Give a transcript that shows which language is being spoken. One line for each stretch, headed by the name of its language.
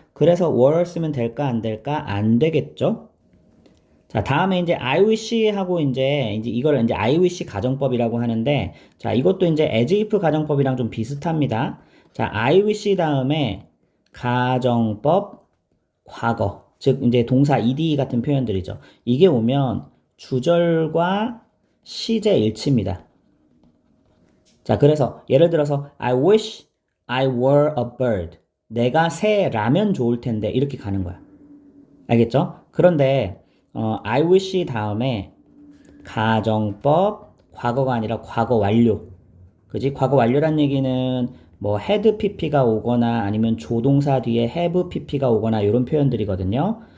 Korean: 그래서 were 쓰면 될까 안 될까? 안 되겠죠? 자, 다음에 이제 I wish 하고 이제 이걸 이제 I wish 가정법이라고 하는데 자, 이것도 이제 as if 가정법이랑 좀 비슷합니다. 자, I wish 다음에 가정법, 과거, 즉 이제 동사 ed 같은 표현들이죠. 이게 오면 주절과 시제 일치입니다. 자, 그래서 예를 들어서
English: I wish I were a bird.
Korean: 내가 새라면 좋을 텐데 이렇게 가는 거야. 알겠죠? 그런데 I wish 다음에 가정법, 과거가 아니라 과거 완료. 그지? 과거 완료란 얘기는 뭐 had pp가 오거나 아니면 조동사 뒤에 have pp가 오거나 이런 표현들이거든요.